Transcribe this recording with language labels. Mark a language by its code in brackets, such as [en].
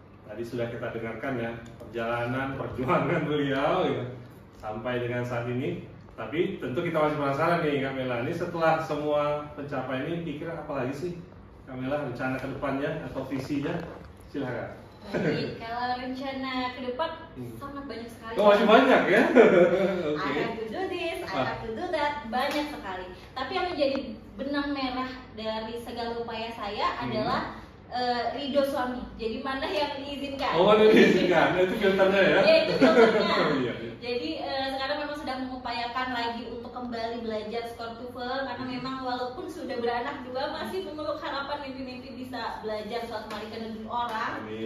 [id] Tadi sudah kita dengarkan ya perjalanan, perjuangan beliau ya, sampai dengan saat ini. Tapi tentu kita masih penasaran nih Kamela, ini setelah semua pencapaian ini pikir apa lagi sih Kamela, rencana ke depannya atau visinya? Silakan. Jadi kalau rencana ke depan sangat banyak sekali. Oh, masih banyak ya? [en] I have to do this, I have to do that, [id] banyak sekali. Tapi yang menjadi benang merah dari segala upaya saya adalah ridho suami. Jadi mana yang diizinkan? Oh, mana diizinkan? Itu filternya ya? Ya, itu filternya. Iya. Jadi sekarang memang sedang mengupayakan lagi untuk kembali belajar skor TOEFL karena memang walaupun sudah beranak dua masih memeluk harapan mimpi-mimpi bisa belajar suatu hari ke negeri orang.